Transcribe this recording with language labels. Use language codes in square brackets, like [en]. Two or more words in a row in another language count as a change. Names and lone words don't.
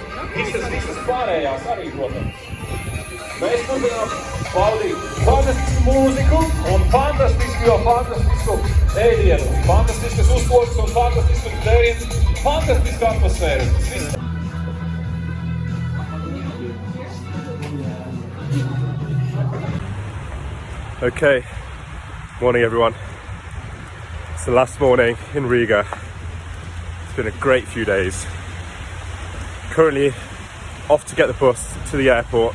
[lv] visas pārējās arī, protams. Mēs turpinām baudīt fantastisku mūziku un fantastisku ēdienu, fantastiskas uzkodas un fantastiskas dzēriens, fantastisku atmosfēru. [en] Okay, morning everyone. It's the last morning in Riga. It's been a great few days. Currently off to get the bus to the airport.